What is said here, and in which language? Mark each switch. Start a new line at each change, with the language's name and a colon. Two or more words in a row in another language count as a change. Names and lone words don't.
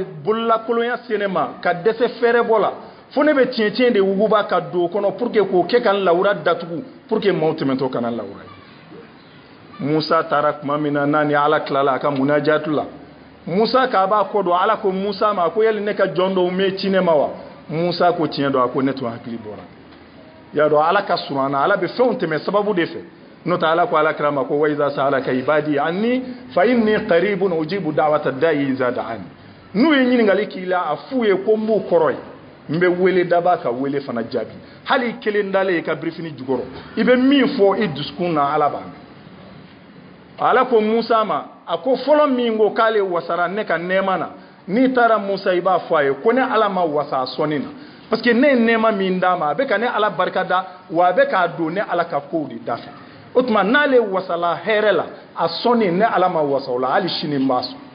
Bambara: bololakolonya se ne ma ka dɛsɛ fɛrɛ bɔ la fo ne bɛ tiɲɛ de wuguba ka don o kɔnɔ
French: pour que
Bambara: k'o kɛ ka n lawura datugu
French: pour que
Bambara: maaw tɛmɛtɔ kana lawura ye Musa taara tuma min na n'a ni ala tilala a ka munajatu la Musa k'a b'a kɔ don ala ko Musa ma a ko yali ne ka jɔn dɔw mɛ ci ne ma wa Musa ko tiɲɛ don a ko ne tun hakili bɔra y'a dɔn ala ka surun an na ala bɛ fɛnw tɛmɛ sababu de fɛ n'o tɛ ala ko alakira ma ko
Arabic: وإذا سألك عبادي عني فإني قريب أجيب دعوة الداع إذا دعان
Bambara: n'u ye ɲininkali k'i la a f'u ye ko n b'u kɔrɔ ye n bɛ wele daba ka wele fana jaabi hali kelen dalen i ka birifini jukɔrɔ i bɛ min fɔ i dusukun na ala b'a mɛn ala ko Musa ma a ko fɔlɔ min ko k'ale wasara ne ka nɛɛma na n'i taara Musa i b'a fɔ a ye ko ne ala ma wasa a sɔnni na
French: parce que
Bambara: ne ye nɛɛma min d'a ma a bɛ ka ne ala barikada wa a bɛ k'a don ne ala ka kow de dafɛ o tuma n'ale wasala hɛrɛ la a sɔnni ne ala ma wasa o la hali sini n b'a sɔn